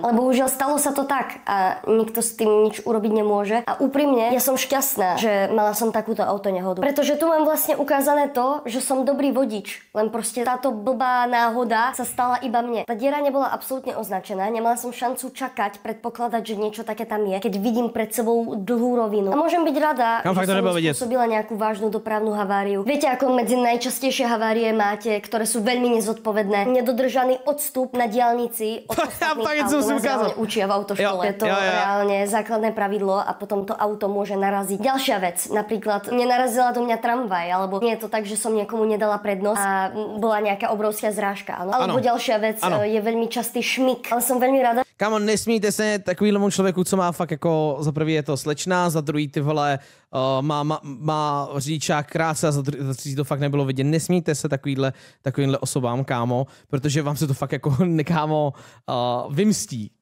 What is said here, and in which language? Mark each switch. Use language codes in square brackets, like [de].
[sk] Ale bohužiaľ stalo sa to tak a nikto s tým nič urobiť nemôže. A úprimne, ja som šťastná, že mala som takúto autonehodu. Pretože tu mám vlastne ukázané to, že som dobrý vodič. Len proste táto blbá náhoda sa stala iba mne. Tá diera nebola absolútne označená, nemala som šancu čakať, predpokladať, že niečo také tam je, keď vidím pred sebou dlhú rovinu. A môžem byť rada, že som spôsobila nejakú vážnu dopravnú haváriu. Viete, ako medzi najčastejšie havárie máte, ktoré sú veľmi nezodpovedné. Nedodržaný odstup na diaľnici od ostatných aut. Nás učia v autoškole. Je to reálne základné pravidlo a potom to auto môže naraziť. Ďalšia vec, napríklad nenarazila do mňa tramvaj, alebo nie je to tak, že som niekomu nedala prednosť a bola nejaká obrovská zrážka. Alebo ďalšia vec je veľmi častý šmik. Ale som veľmi rada. [cs] Kámo, nesmíte se takovýhlemu člověku, co má fakt jako za prvý je to slečná, za druhý ty vole má řidičák krátce a za třetí to fakt nebylo vidět. Nesmíte se takovýmhle osobám, kámo, protože vám se to fakt jako kámo vymstí.